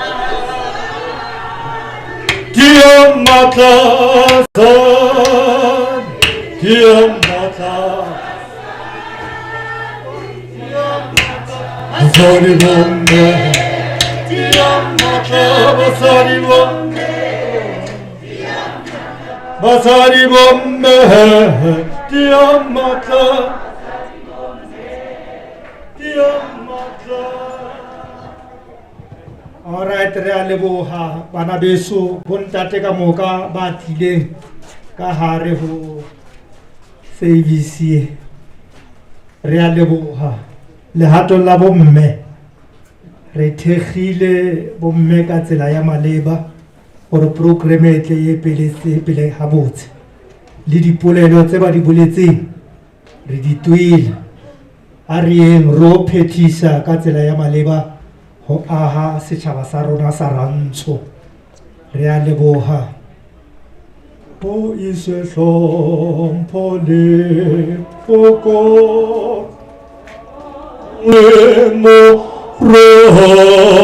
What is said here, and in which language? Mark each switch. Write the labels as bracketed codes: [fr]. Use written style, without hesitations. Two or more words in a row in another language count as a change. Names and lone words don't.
[st] Basadi bomme, basadi bomme, basadi bomme, [en] all right, [st] re a leboga bana beso bontate ka moka ba tlileng ka hare ho service re a leboga lehato la bomme re thegile bomme ka tsela ya maleba gore program e tle ye pele ha botse le dipolelo tse ba di boletseng re di twile a re eng ro phethisa ka tsela ya maleba ho aha setšhaba sa rona sa rantsho re a leboga ho iswe hlompho le poko mo ro